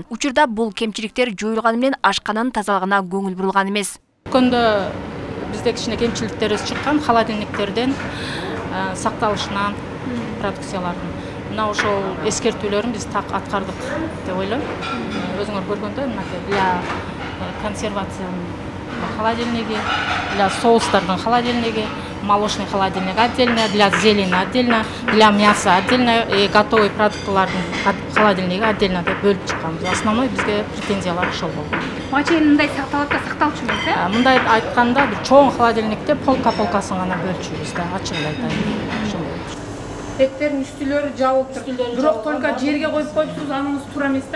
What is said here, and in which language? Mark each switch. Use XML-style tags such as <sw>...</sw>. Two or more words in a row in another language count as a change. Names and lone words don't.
<ky>Учурда бул кемчиликтер жоюлганы менен ашкананын тазалыгына көңүл бурулган эмес. Көндө бизде кичине кемчиликтерибиз чыккан, холодильниктерден сакталышынан продукциялардын. Мына ошол эскертүүлөрүн биз так аткардык деп ойлойм. Өзүңөр көргөндөй,</ky> <ru>для консервация холодильниги, для</ru> <ky>соустардын холодильниги,</ky> <ru>молочный холодильник отдельно, для зелени отдельно, для мяса отдельно и готовый</ru> <ky>продуктлардын холодильниги</ky> <ru>отдельно</ru> <ky>деп бөлүп чыкканбыз. Основной бизге претензиялар ошол болду. Буга чейин мындай сакталып да сакталчу эмес, э? Мындай айтканда бир чоң холодильникте полкасын гана бөлчүбүз да, ачыгын айтайын. Эттердин үстүлөрү жабылып тур. Бирок только жерге коюп коюпсуз, аныңыз туура эмес да.</ky>